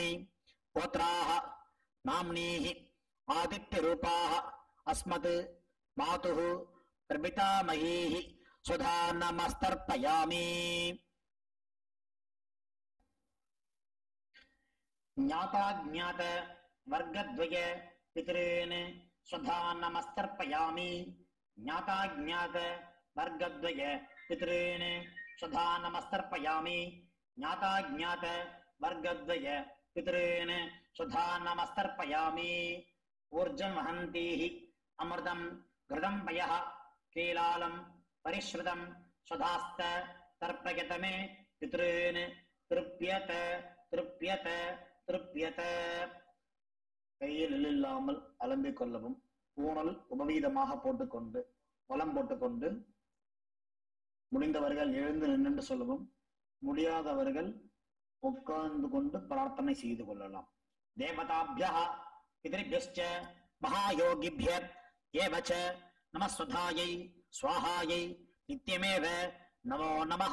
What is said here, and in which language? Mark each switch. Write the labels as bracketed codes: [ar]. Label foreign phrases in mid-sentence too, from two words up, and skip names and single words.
[sa] गोत्राः नाम्नीः आदित्य रूपाः अस्मत् मातुः प्रपितामहीः स्वधा नमस्तर्पयामि. ज्ञाता ज्ञात वर्गद्वय पितृन् स्वधा नमस्तर्पयामि. ज्ञाता ज्ञात वर्गद्वय पितृन् स्वधा नमस्तर्पयामि. ज्ञाता ज्ञात वर्गद्वय पितृन् स्वधा नमस्तर्पयामि. ऊर्जं वहन्तीः अमृतं घृतं पयः कीलालं परिस्रुतम् स्वधास्थ तर्पयत मे पितृन् तृप्यत तृप्यत तृप्यत. [ta] கையில் இல்லாமல் அலம்பிக் கொள்ளவும். பூணல் உபவீதமாக போட்டுக்கொண்டு வலம் போட்டுக்கொண்டு முடிந்தவர்கள் எழுந்து நின்று சொல்லவும். முடியாதவர்கள் உட்கார்ந்து கொண்டு பிரார்த்தனை செய்து கொள்ளலாம். [sa] देवताभ्यः पितृभ्यश्च महायोगिभ्यः एवच्च नमस्स्वधायै स्वाहायै नित्यमेव नमो नमः.